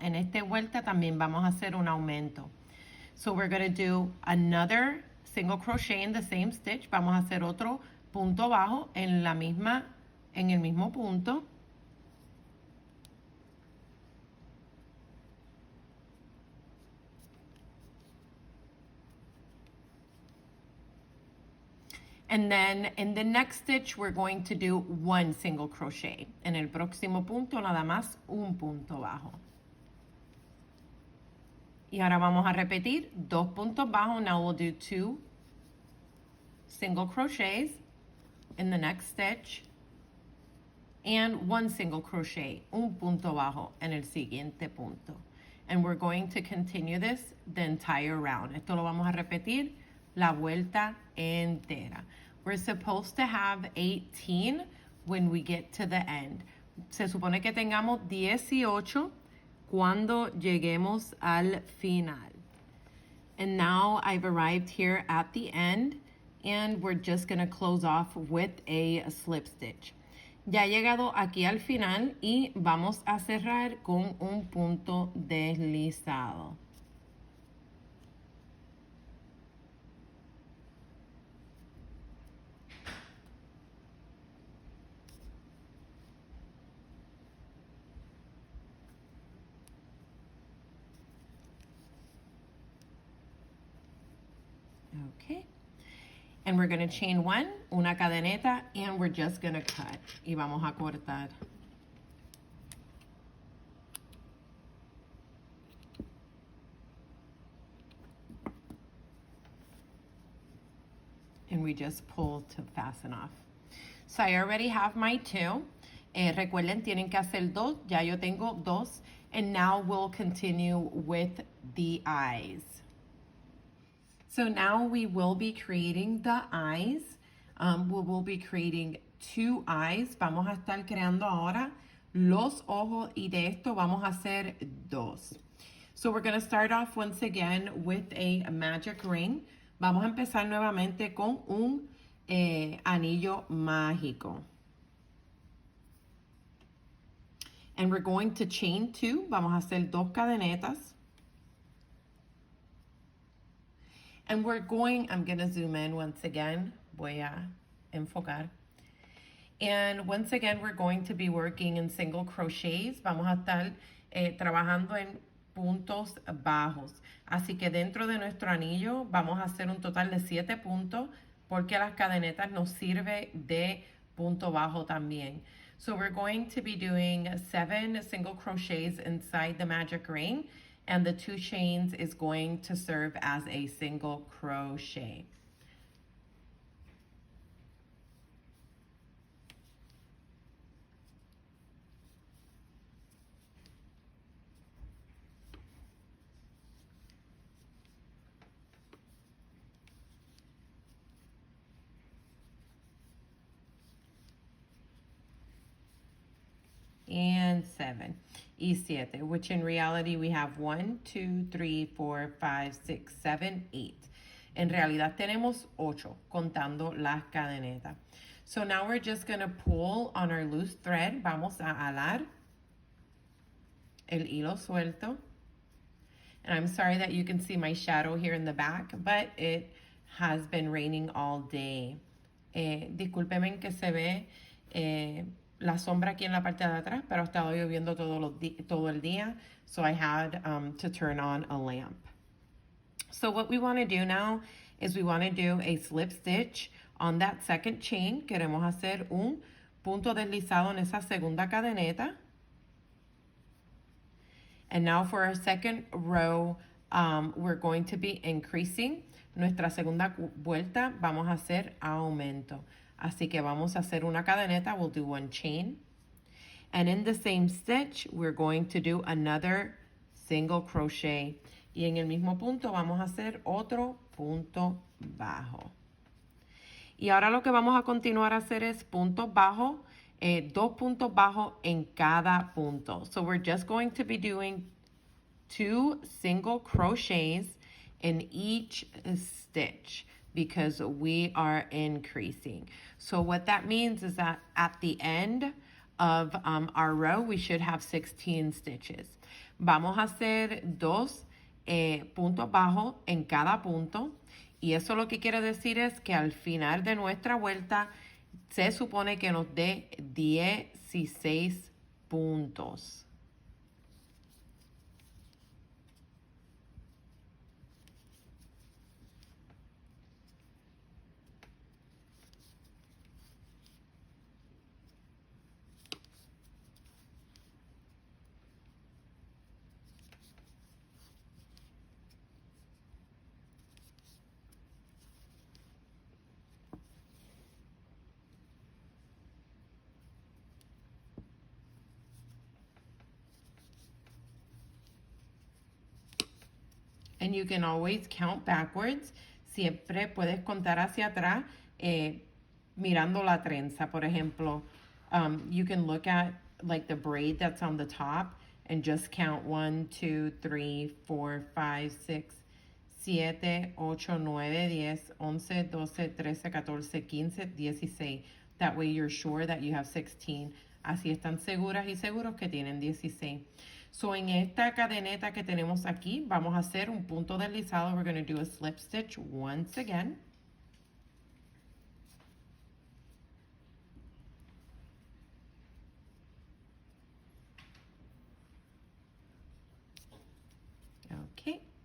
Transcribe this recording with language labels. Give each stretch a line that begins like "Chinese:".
Spanish: En esta vuelta también vamos a hacer un aumento.
English: So we're going to do another single crochet in the same stitch.
Spanish: Vamos a hacer otro punto bajo en el mismo punto.
English: And then in the next stitch, we're going to do 1 single crochet.
Spanish: En el próximo punto, nada más un punto bajo. Y ahora vamos a repetir 2 puntos bajos.
English: Now we'll do 2 single crochets in the next stitch. and one single crochet,
Spanish: un punto bajo en el siguiente punto.
English: And we're going to continue this the entire round.
Spanish: Esto lo vamos a repetir la vuelta entera.
English: We're supposed to have 18 when we get to the end.
Spanish: Se supone que tengamos 18 cuando lleguemos al final.
English: And now I've arrived here at the end, and we're just going to close off with a slip stitch.
Spanish: Ya he llegado aquí al final y vamos a cerrar con un punto deslizado.
English: Okay. And we're going to chain one,
Spanish: una cadeneta,
English: and we're just going to cut.
Spanish: Y vamos a cortar.
English: And we just pull to fasten off. So I already have my two.
Spanish: Recuerden, tienen que hacer dos. Ya yo tengo dos.
English: And now we'll continue with the eyes. So now we will be creating the eyes. We will be creating two eyes.
Spanish: Vamos a estar creando ahora los ojos, y de esto vamos a hacer dos.
English: So we're going to start off once again with a magic ring.
Spanish: Vamos a empezar nuevamente con un anillo mágico.
English: And we're going to chain two.
Spanish: Vamos a hacer dos cadenetas.
English: And we're going, I'm going to zoom in once again.
Spanish: Voy a enfocar.
English: And once again, we're going to be working in single crochets.
Spanish: Vamos a estar trabajando en puntos bajos. Así que dentro de nuestro anillo vamos a hacer un total de 7 puntos, porque las cadenetas nos sirve de punto bajo también.
English: So we're going to be doing 7 single crochets inside the magic ring. And the 2 chains is going to serve as a single crochet. And 7 y 7, which in reality we have 1, 2, 3, 4, 5, 6, 7, 8.
Spanish: En realidad tenemos 8 contando las cadenetas.
English: So now we're just going to pull on our loose thread.
Spanish: Vamos a alar el hilo suelto.
English: And I'm sorry that you can see my shadow here in the back, but it has been raining all day.
Spanish: Discúlpeme que se ve la sombra aquí en la parte de atrás, pero ha estado lloviendo todo el día,
English: so I had to turn on a lamp. So what we want to do now is we want to do a slip stitch on that second chain.
Spanish: Queremos hacer un punto deslizado en esa segunda cadeneta.
English: And now for our second row, we're going to be increasing.
Spanish: Nuestra segunda vuelta vamos a hacer aumento. Así que vamos a hacer una cadeneta.
English: We'll do one chain. And in the same stitch, we're going to do another single crochet.
Spanish: Y en el mismo punto vamos a hacer otro punto bajo. Y ahora lo que vamos a continuar a hacer es puntos bajos, 2 puntos bajos en cada punto.
English: So we're just going to be doing 2 single crochets in each stitch, because we are increasing. So what that means is that at the end of our row, we should have 16 stitches.
Spanish: Vamos a hacer 2 puntos bajos en cada punto, y eso lo que quiere decir es que al final de nuestra vuelta se supone que nos dé 16 puntos.
English: And you can always count backwards.
Spanish: Siempre puedes contar hacia atrás mirando la trenza. Por ejemplo,
English: you can look at like the braid that's on the top and just count 1, 2, 3, 4, 5, 6, 7, 8, 9, 10, 11, 12, 13, 14, 15, 16. That way you're sure that you have 16.
Spanish: Así están seguras y seguros que tienen 16. So en esta cadeneta que tenemos aquí, vamos a hacer un punto deslizado.
English: We're going to do a slip stitch once again. Okay.